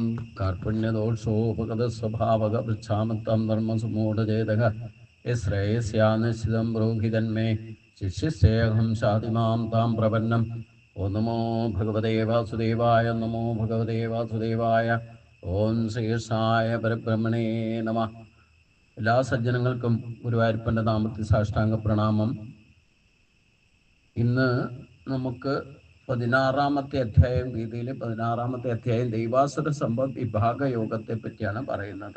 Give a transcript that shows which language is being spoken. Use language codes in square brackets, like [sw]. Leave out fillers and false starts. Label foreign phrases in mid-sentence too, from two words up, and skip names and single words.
[sa] कार्पुण्यदोषोपगतस्वभावगपृच्छामत्तं धर्मसुमूढचेतः यश्रेयस्यानिश्चितं ब्रूहितन्मे शिष्यस्तेऽहं शाधिमां तां प्रपन्नम् ഓം നമോ ഭഗവതേ വാസുദേവായ. നമോ ഭഗവതേ വാസുദേവായ. ഓം ശ്രീകൃഷ്ണായ പരബ്രഹ്മണേ നമ. [ml] എല്ലാ സജ്ജനങ്ങൾക്കും ഗുരുവായൂരപ്പൻ്റെ നാമത്തിൽ സാഷ്ടാംഗ പ്രണാമം. ഇന്ന് നമുക്ക് 16-ാമത്തെ അധ്യായം, ഗീതയിൽ 16-ാമത്തെ അധ്യായം ദൈവാസുര സമ്പദ് വിഭാഗ യോഗത്തെ പറ്റിയാണ് പറയുന്നത്.